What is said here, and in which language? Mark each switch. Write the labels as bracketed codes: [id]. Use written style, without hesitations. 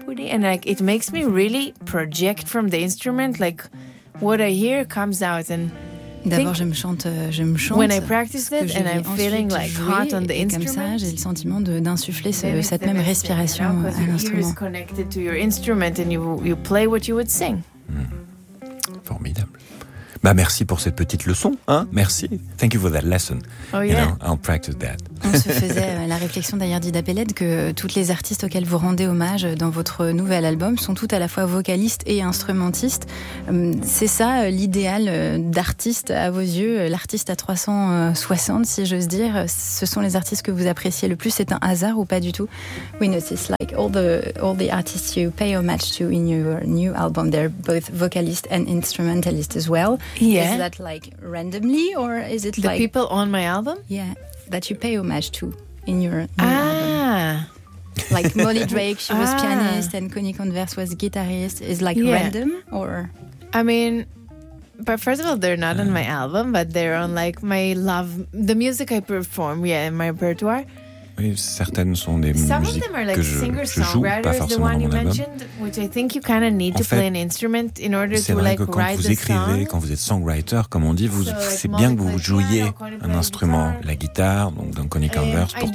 [en] And like it makes me really project from the instrument, like what I hear comes out. And [fr] d'abord je me chante [en] when I practice it and I'm feeling like hot on the instrument, [fr] comme ça j'ai le sentiment d'insuffler cette même respiration à l'instrument. [en] It's connected to your instrument and you play what you would sing. [fr] Formidable. Bah merci pour cette petite leçon, hein. Merci. [en] Thank you for that lesson. Oh yeah. You know, I'll practice that. [fr] On se faisait la réflexion d'ailleurs, Dida Peled, que toutes les artistes auxquelles vous rendez hommage dans votre nouvel album sont toutes à la fois vocalistes et instrumentistes. C'est ça l'idéal d'artiste à vos yeux, l'artiste à 360, si j'ose dire. Ce sont les artistes que vous appréciez le plus. C'est un hasard ou pas du tout? [en] We notice like all the artists you pay homage to in your new album, they're both vocalists and instrumentalists as well. Yeah. Is that like randomly or is it the like the people on my album? Yeah. That you pay homage to in your new album. Like Molly Drake, she was pianist, and Connie Converse was guitarist. Is like random or? I mean, but first of all, they're not on my album, but they're on like my love, the music I perform, in my repertoire. [fr] Oui, certaines sont des musiques que je joue, pas forcément dans mon album. C'est vrai que quand vous écrivez, quand vous êtes songwriter, comme on dit, c'est bien que vous jouiez un instrument, la guitare, donc dans Connie Converse.